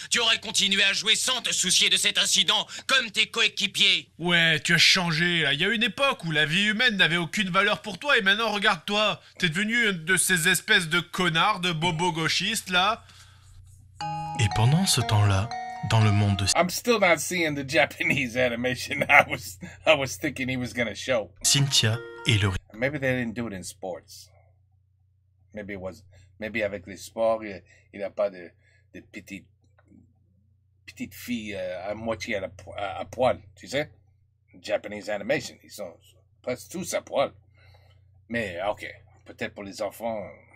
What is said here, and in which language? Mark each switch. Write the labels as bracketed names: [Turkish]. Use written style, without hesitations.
[French] Tu aurais continué à jouer sans te soucier de cet incident, comme tes coéquipiers. Ouais, tu as changé, là. Il y a une époque où la vie humaine n'avait aucune valeur pour toi, et maintenant, regarde-toi. T'es devenu une de ces espèces de connards, de bobos gauchistes, là. Et pendant ce temps-là, dans le monde de... [English] I'm still not seeing the Japanese animation I was thinking he was gonna show. [French] Cynthia et le... [English] Maybe they didn't do it in sports. Maybe [French] avec les sports, il n'a pas de petites filles à moitié à poil, tu sais? [English] Japanese animation, [French] ils sont presque tous à poil. Mais ok, peut-être pour les enfants...